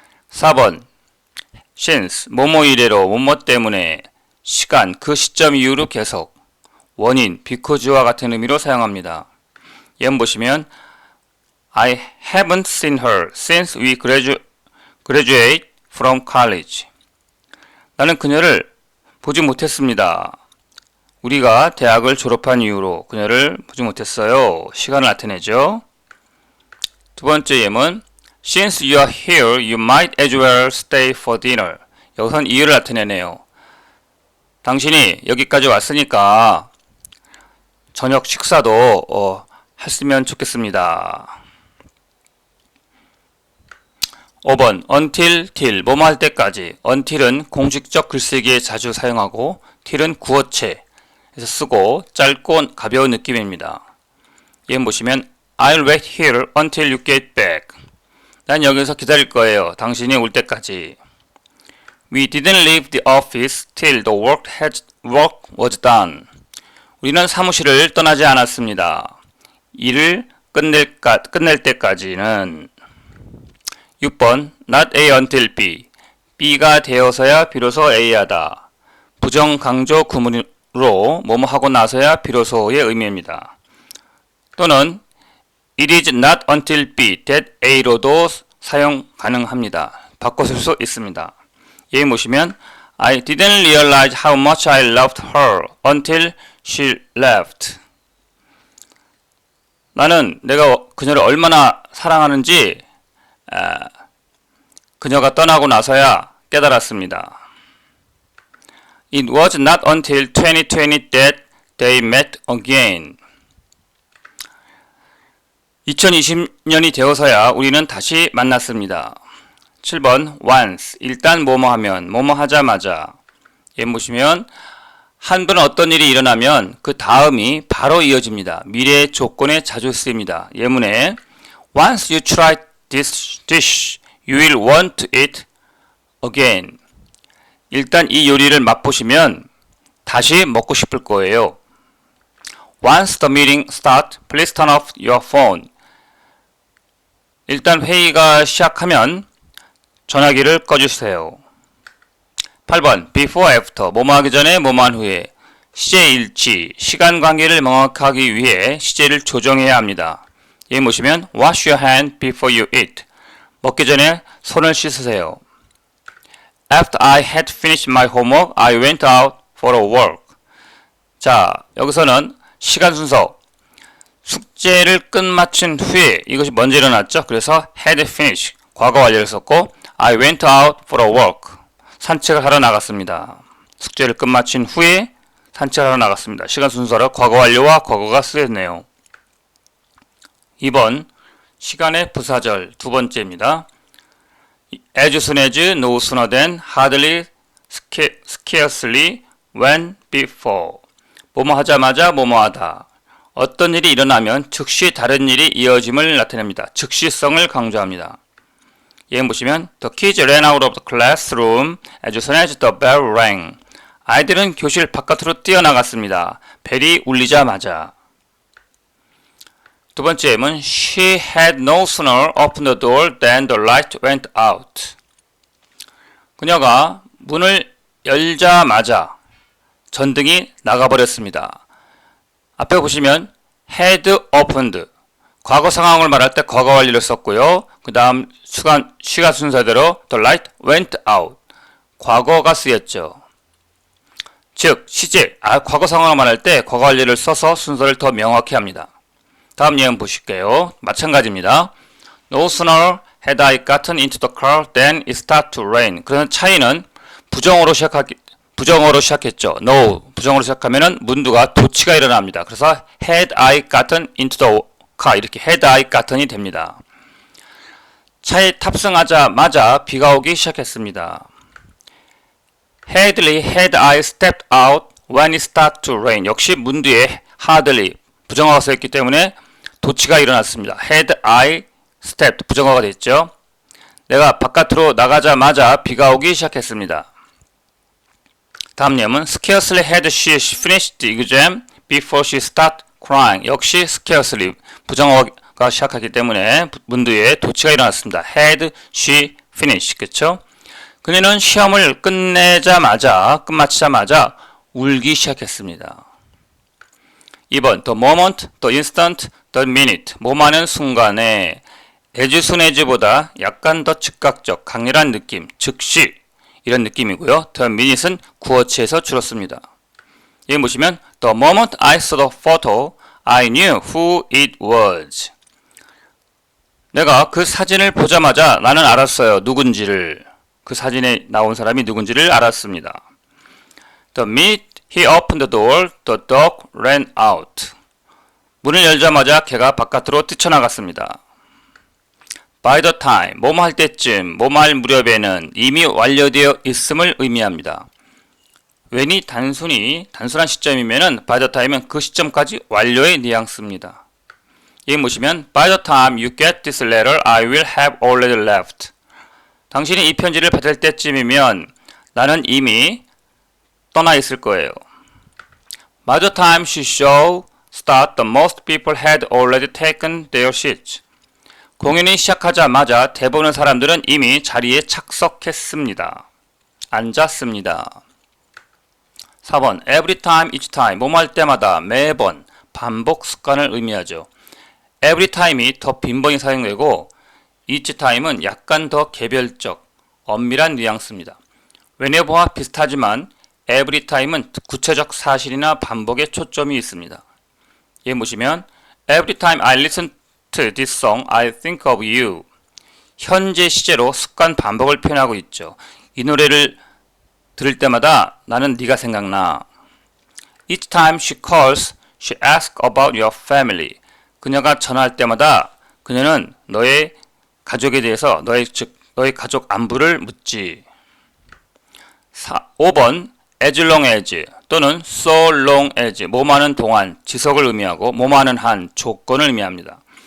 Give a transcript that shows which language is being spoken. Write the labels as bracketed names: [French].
[Korean] 4번 since, 뭐뭐 이래로, 뭐뭐 때문에, 시간, 그 시점 이후로 계속, 원인, because와 같은 의미로 사용합니다. 예문 보시면 [English] I haven't seen her since we graduate from college. [Korean] 나는 그녀를 보지 못했습니다. 우리가 대학을 졸업한 이후로 그녀를 보지 못했어요. 시간을 나타내죠. 두 번째 예문 [English] Since you are here, you might as well stay for dinner. [Korean] 여기선 이유를 나타내네요. 당신이 여기까지 왔으니까 저녁 식사도 했으면 좋겠습니다. 5번 until, till, 뭐뭐 할 때까지. until은 공식적 글쓰기에 자주 사용하고 till은 구어체에서 쓰고 짧고 가벼운 느낌입니다. 예문 보시면 [English] I'll wait here until you get back. [Korean] 난 여기서 기다릴 거예요. 당신이 올 때까지. [English] We didn't leave the office till the work was done. [Korean] 우리는 사무실을 떠나지 않았습니다. 일을 끝낼 때까지는. 6번 not A until B. B가 되어서야 비로소 A하다. 부정 강조 구문으로 뭐뭐 하고 나서야 비로소의 의미입니다. 또는 It is not until B that A로도 사용 가능합니다. 바꿔 쓸 수 있습니다. 예문 보시면 [English] I didn't realize how much I loved her until she left. [Korean] 나는 내가 그녀를 얼마나 사랑하는지 그녀가 떠나고 나서야 깨달았습니다. [English] It was not until 2020 that they met again. [Korean] 2020년이 되어서야 우리는 다시 만났습니다. 7번 once, 일단 뭐뭐 하면, 뭐뭐 하자마자. 예문 보시면 한 번 어떤 일이 일어나면 그 다음이 바로 이어집니다. 미래의 조건에 자주 쓰입니다. 예문에 [English] Once you try this dish, you will want to eat again. [Korean] 일단 이 요리를 맛보시면 다시 먹고 싶을 거예요. [English] Once the meeting starts, please turn off your phone. [Korean] 일단 회의가 시작하면 전화기를 꺼주세요. 8번 before, after, 뭐뭐 하기 전에, 뭐뭐 한 후에. 시제 일치, 시간 관계를 명확하기 위해 시제를 조정해야 합니다. 여기 보시면 [English] wash your hand before you eat. [Korean] 먹기 전에 손을 씻으세요. [English] After I had finished my homework, I went out for a walk. [Korean] 자, 여기서는 시간 순서. 숙제를 끝마친 후에 이것이 먼저 일어났죠. 그래서 had finished, 과거 완료를 썼고 [English] I went out for a walk. [Korean] 산책을 하러 나갔습니다. 숙제를 끝마친 후에 산책을 하러 나갔습니다. 시간 순서로 과거 완료와 과거가 쓰였네요. 2번 시간의 부사절 두 번째입니다. [English] As soon as, no sooner than, hardly, scarcely, when, before. [Korean] 뭐뭐 하자마자 뭐뭐 하다. 어떤 일이 일어나면 즉시 다른 일이 이어짐을 나타냅니다. 즉시성을 강조합니다. 예문 보시면 [English] The kids ran out of the classroom as soon as the bell rang. [Korean] 아이들은 교실 바깥으로 뛰어나갔습니다. 벨이 울리자마자. 두 번째 예문 [English] She had no sooner opened the door than the light went out. [Korean] 그녀가 문을 열자마자 전등이 나가버렸습니다. 앞에 보시면 had opened, 과거 상황을 말할 때 과거 완료를 썼고요. 그 다음 시간 순서대로 [English] the light went out, [Korean] 과거가 쓰였죠. 즉 시제, 과거 상황을 말할 때 과거 완료를 써서 순서를 더 명확히 합니다. 다음 예문 보실게요. 마찬가지입니다. [English] No sooner had I gotten into the car than it started to rain. [Korean] 그런 차이는 부정어로 시작했죠. No, 부정어로 시작하면은 문두가 도치가 일어납니다. 그래서 [English] had I gotten into the car, [Korean] 이렇게 [English] had I gotten [Korean] 이 됩니다. 차에 탑승하자마자 비가 오기 시작했습니다. [English] Hardly had I stepped out when it started to rain. [Korean] 역시 문두에 hardly, 부정어가 써있기 때문에 도치가 일어났습니다. Had I stepped, 부정어가 됐죠. 내가 바깥으로 나가자마자 비가 오기 시작했습니다. 다음 예문 [English] Scarcely had she finished the exam before she started crying. [Korean] 역시 scarcely, 부정어가 시작하기 때문에 문두에 도치가 일어났습니다. Had she finished, 그쵸? 그녀는 시험을 끝마치자마자 울기 시작했습니다. [English] 2번 The moment, the instant, the minute. [Korean] 뭐뭐하는 순간에 as soon as보다 약간 더 즉각적, 강렬한 느낌, 즉시 이런 느낌이고요. The minute은 구어체에서 줄었습니다. 여기 보시면 [English] The moment I saw the photo, I knew who it was. [Korean] 내가 그 사진을 보자마자 나는 알았어요. 누군지를. 그 사진에 나온 사람이 누군지를 알았습니다. [English] The minute he opened the door, the dog ran out. [Korean] 문을 열자마자 개가 바깥으로 뛰쳐나갔습니다. By the time, 뭐뭐 할 때쯤, 뭐뭐 할 무렵에는 이미 완료되어 있음을 의미합니다. when이 단순한 시점이면은 by the time은 그 시점까지 완료의 뉘앙스입니다. 여기 보시면 [English] By the time you get this letter, I will have already left. [Korean] 당신이 이 편지를 받을 때쯤이면 나는 이미 떠나 있을 거예요. [English] By the time she show start, the most people had already taken their seats. [Korean] 공연이 시작하자마자 대부분의 사람들은 이미 자리에 착석했습니다. 앉았습니다. 4번 every time, each time, 뭐뭐 할 때마다, 매번, 반복 습관을 의미하죠. every time이 더 빈번히 사용되고 each time은 약간 더 개별적, 엄밀한 뉘앙스입니다. whenever와 비슷하지만 every time은 구체적 사실이나 반복에 초점이 있습니다. 여기 보시면 [English] every time I listen to this song, I think of you. [Korean] 현재 시제로 습관 반복을 표현하고 있죠. 이 노래를 들을 때마다 나는 네가 생각나. Each time she calls, she asks about your family. 그녀가 전화할 때마다 그녀는 너의 가족에 대해서 너의 가족 안부를 묻지. 5번 as long as 또는 so long as 뭐하는 동안 지속을 의미하고 뭐하는 한 조건을 의미합니다.